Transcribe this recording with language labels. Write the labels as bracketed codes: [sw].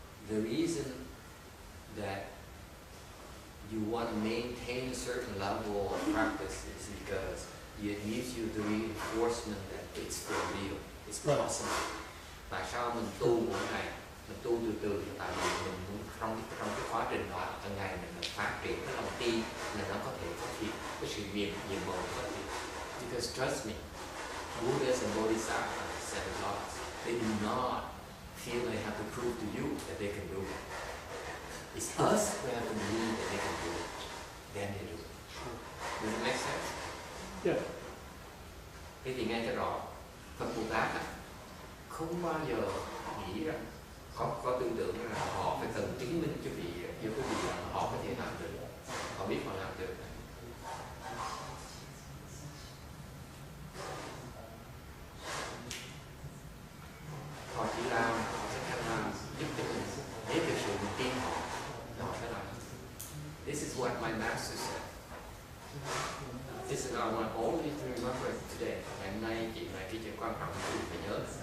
[en] The reason that you want to maintain a certain level of practice is because it gives you the reinforcement that it's for real, it's possible. [vi] Tại sao mình tu mỗi ngày, mình tu từ từ? Tại vì mình muốn trong cái quá trình đó, hàng ngày mình phát triển cái lòng tin là nó có thể phát triển cái sự nhiệm màu phát triển. [en] Because trust me, Buddhas and Bodhisattvas and gods, they do not feel they have to prove to you that they can do it. It's us who have to believe that they can do it. Then they do it. Does it make sense? Yeah. [vi] Thế thì nghe cho rõ, Phật Bồ Tát không bao giờ nghĩ rằng có tư tưởng là họ phải cần chứng minh cho quý vị rằng họ có thể làm được, họ biết họ làm được. Họ chỉ làm, họ sẽ cách làm giúp cho mình, nếu thực sự mình tin họ, thì họ sẽ làm. [en] This is what my master said. This is I want only to remember it today. [vi] Ngày hôm nay chuyện này cái chuyện quan trọng của quý vị phải nhớ.